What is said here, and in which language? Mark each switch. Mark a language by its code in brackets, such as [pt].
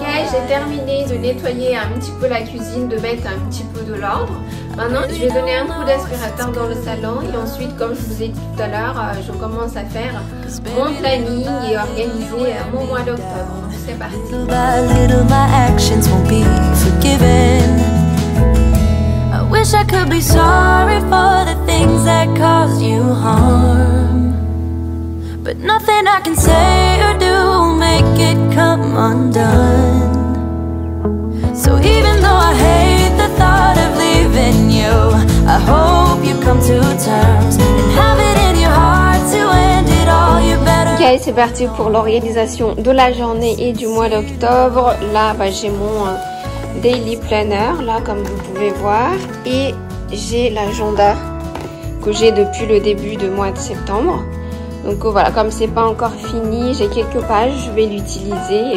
[fr] J'ai terminé de nettoyer un petit peu la cuisine, de mettre un petit peu de l'ordre. Maintenant, je vais donner un coup d'aspirateur dans le salon et ensuite, comme je vous ai dit tout à l'heure, je commence à faire mon planning et organiser mon mois d'octobre. C'est parti. [en] Little by little, my actions won't be forgiven. I wish I could be sorry for the things that caused you harm, but nothing I can say or do will make it come undone. So even though I hate the thought of leaving you, I hope you come to terms and have it in your heart to end it all. You're better. [fr] Ok, c'est parti pour l'organisation de la journée et du mois d'octobre. Là, j'ai mon daily planner, là, comme vous pouvez voir. Et j'ai l'agenda que j'ai depuis le début du mois de septembre. Donc voilà, comme c'est pas encore fini, j'ai quelques pages, je vais l'utiliser.